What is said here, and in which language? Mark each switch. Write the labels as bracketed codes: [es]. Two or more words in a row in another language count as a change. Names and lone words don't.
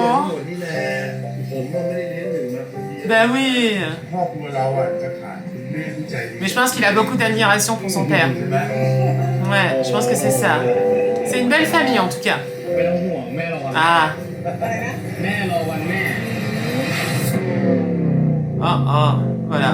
[th] Oh. ทั้งหมดนี่แหละผมก็ไม่ได้เลี้ยงหนึ่งมาคนเดียว [fr] Bah oui. [th] ครอบครัวเราอ่ะจะขาดคุณแม่ผู้ใจดี [fr] Mais je pense qu'il a beaucoup d'admiration pour son père. [th] ใช่ไหม [fr] Ouais, je pense que c'est ça. C'est une belle famille, en tout cas. [th] ไม่ต้องห่วงแม่รอวัน Ah. อะไรนะ แม่รอวันแม่ [fr] Oh, oh. Voilà.